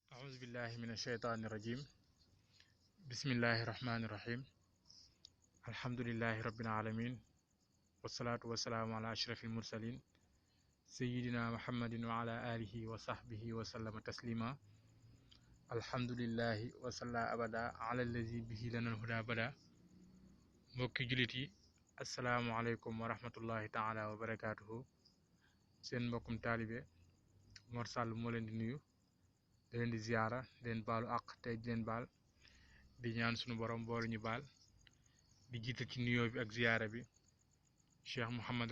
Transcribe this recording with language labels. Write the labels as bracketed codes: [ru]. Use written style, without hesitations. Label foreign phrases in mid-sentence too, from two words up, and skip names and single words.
[ar] أعوذ بالله من الشيطان الرجيم بسم الله الرحمن الرحيم الحمد لله رب العالمين والصلاة والسلام على أشرف المرسلين سيدنا محمد وعلى آله وصحبه وسلم تسليما الحمد لله وصلى أبدا على الذي به لنا الهدى بدا [wo] mbokki jullit yi [ar] السلام عليكم ورحمة الله تعالى وبركاته [wo] seen mbokkum taalibe Mor Sall moo leen di nuyu di leen di ziyaara di leen baalu àq tey di leen baal di ñaan sunu borom boolu ñu baal di jiital ci nuyoo bi ak ziyaara bi Cheikh Mouhamadal